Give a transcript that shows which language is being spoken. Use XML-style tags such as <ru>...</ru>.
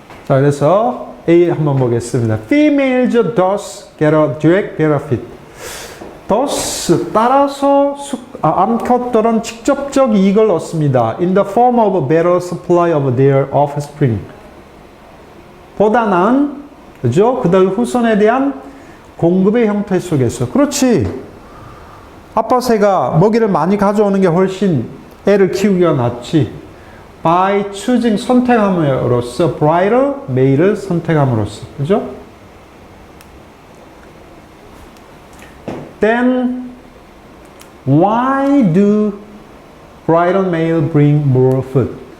<ko>자, 그래서 A 한번 보겠습니다.</ko> <en>Females thus get a direct benefit.</en> <ko>thus 따라서 암컷들은 직접적 이익을 얻습니다.</ko> <en>In the form of a better supply of their offspring.</en> <ko>보다 나은, 그죠? 그들 후손에 대한 공급의 형태 속에서. 그렇지. 아빠 새가 먹이를 많이 가져오는 게 훨씬 애를 키우기가 낫지.</ko> <en>by choosing</en> <ko>선택함으로써</ko> <en>brighter male</en> <ko>을 선택함으로써. 그죠?</ko> <en>Then why do brighter male bring more food?</en>